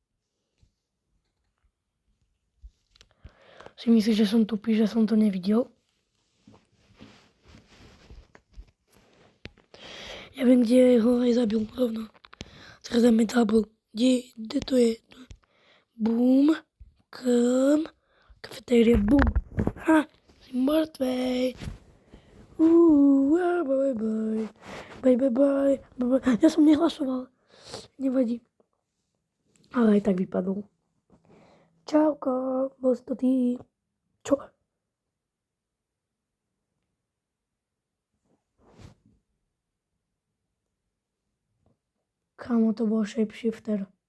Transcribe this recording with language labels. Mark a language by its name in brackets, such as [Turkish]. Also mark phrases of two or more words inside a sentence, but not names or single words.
[Slovak] Si myslíš, že som tupý, že som to nevidel? Ja viem, kde ho aj zabil rovno. Teraz dáme double. Kde to je? Boom, kafetéria, boom. Ha, si mŕtvej. [English] Bye, bye. Bye, bye, bye. Bye, bye. [Slovak] Ja som nehlasoval. Nevadí. Ale aj tak vypadol. Čauko, bol si to ty. Čo? Kámo, to bol shapeshifter.